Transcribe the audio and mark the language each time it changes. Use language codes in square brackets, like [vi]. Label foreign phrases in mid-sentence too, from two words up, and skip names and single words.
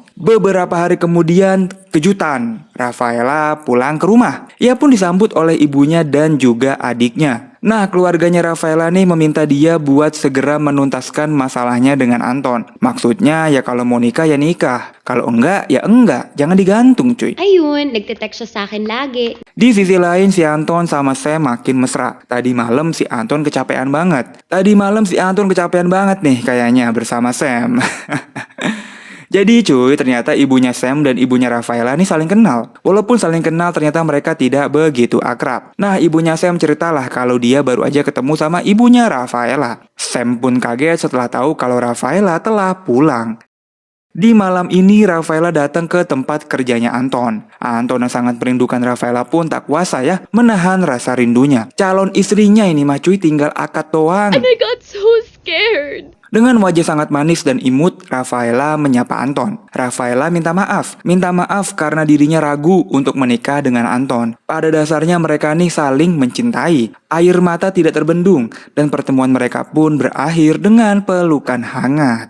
[id] Beberapa hari kemudian, kejutan. Rafaela pulang ke rumah. Ia pun disambut oleh ibunya dan juga adiknya. Nah, keluarganya Rafaela nih meminta dia buat segera menuntaskan masalahnya dengan Anton. Maksudnya ya kalau mau nikah ya nikah, kalau enggak ya enggak, jangan digantung cuy. [tl] Ayun, nagte-text siya sa akin lagi. [id] Di sisi lain si Anton sama Sam makin mesra. Tadi malam si Anton kecapean banget. Nih kayaknya bersama Sam. Jadi cuy, ternyata ibunya Sam dan ibunya Rafaela ini saling kenal. Walaupun saling kenal, ternyata mereka tidak begitu akrab. Nah, ibunya Sam ceritalah kalau dia baru aja ketemu sama ibunya Rafaela. Sam pun kaget setelah tahu kalau Rafaela telah pulang. Di malam ini Rafaela datang ke tempat kerjanya Anton. Anton yang sangat merindukan Rafaela pun tak kuasa ya menahan rasa rindunya. Calon istrinya ini mah cuy tinggal akad doang. [en] And I got so scared. [id] Dengan wajah sangat manis dan imut, Rafaela menyapa Anton. Rafaela minta maaf karena dirinya ragu untuk menikah dengan Anton. Pada dasarnya mereka nih saling mencintai. Air mata tidak terbendung dan pertemuan mereka pun berakhir dengan pelukan hangat.